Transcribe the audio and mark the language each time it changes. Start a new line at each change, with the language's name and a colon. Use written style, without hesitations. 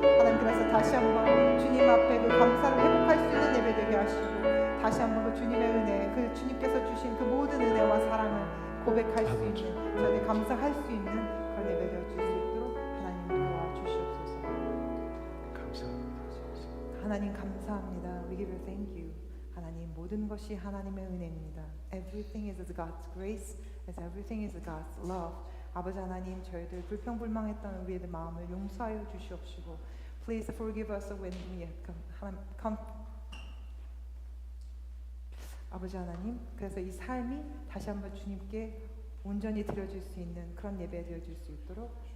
Korean: 하나님 그래서 다시 한번 주님 앞에 그 감사를 회복할 수 있는 예배 되게 하시고 다시 한번 그 주님의 은혜, 그 주님께서 주신 그 모든 은혜와 사랑을 고백할 수 있는, 저희 감사할 수 있는 그런 예배 되어 줄수 있도록 하나님 도와주시옵소서. 감사합니다. 하나님 감사합니다.
English: We give you thank you.
Korean: 하나님 모든 것이 하나님의 은혜입니다.
English: Everything is God's grace, as everything is God's love.
Korean: 아버지 하나님 저희들 불평불망했던 우리의 마음을 용서하여 주시옵시고
English: Please forgive us when we have come.
Korean: 아버지 하나님, 그래서 이 삶이 다시 한번 주님께 온전히 드려질 수 있는 그런 예배 되어질 수 있도록